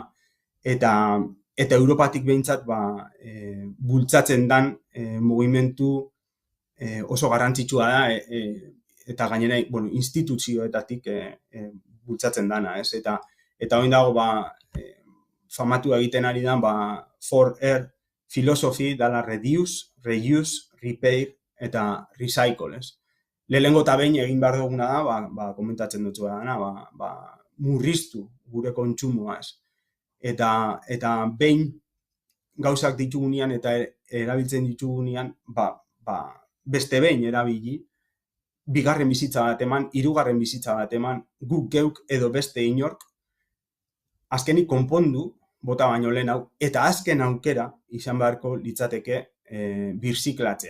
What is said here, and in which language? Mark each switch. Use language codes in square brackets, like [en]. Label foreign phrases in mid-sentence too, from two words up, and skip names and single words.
[eu] Eta Europatik behintzat bultzatzen dan mugimendu oso garrantzitsua da, eta gainera instituzioetatik bultzatzen dana, ez? Eta hori dago famatu egiten ari da [en] 4R philosophy, [eu] dala [en] reduce, reuse, repair [eu] eta recycle, ez? Lehenengo eta behin egin behar duguna da, komentatzen dut dana, murriztu gure kontsumoa, ez? Eta behin gauzak ditugunean eta erabiltzen ditugunean, beste behin erabili, bigarren bizitza bat eman, hirugarren bizitza bat eman, guk geuk edo beste inork, azkenik konpondu, bota baino lehen hau, eta azken aukera izan beharko litzateke birziklatzea.